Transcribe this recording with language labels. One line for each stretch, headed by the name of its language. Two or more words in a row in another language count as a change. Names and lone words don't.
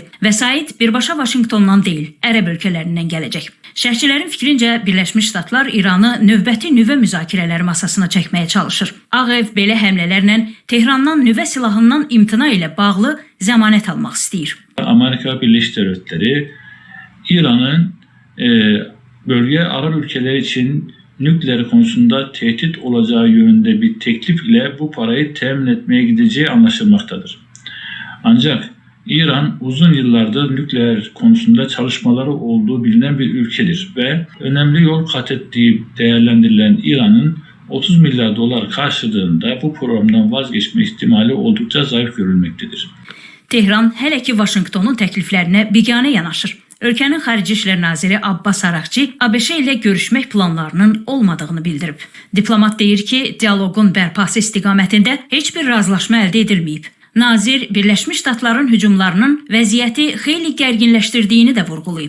Azerbaijani: Vəsait birbaşa Vaşinqtondan deyil, ərəb ölkələrindən gələcək. Şərhçilərin fikrincə Birləşmiş Ştatlar İranı növbəti nüvə müzakirələri masasına çəkməyə çalışır. Ağ Ev belə həmlələrlə Tehrandan nüvə silahından imtina ilə bağlı zəmanət almaq istəyir.
Turkish: Amerika Birleşik Devletleri İran'ın bölge Arap ülkeleri için nükleer konusunda tehdit olacağı yönünde bir teklif ile bu parayı temin etmeye gideceği anlaşılmaktadır. Ancak İran uzun yıllardır nükleer konusunda çalışmaları olduğu bilinen bir ülkedir ve önemli yol kat ettiği değerlendirilen İran'ın 30 milyar dolar karşılığında bu programdan vazgeçme ihtimali oldukça zayıf görülmektedir.
Azerbaijani: Tehran hələ ki Vaşinqtonun təkliflərinə biganə yanaşır. Ölkənin Xarici İşlər Naziri Abbas Araqçı ABŞ ilə görüşmək planlarının olmadığını bildirib. Diplomat deyir ki, dialoqun bərpası istiqamətində heç bir razılaşma əldə edilməyib. Nazir Birləşmiş Ştatların hücumlarının vəziyyəti xeyli gərginləşdirdiyini də vurğulayıb.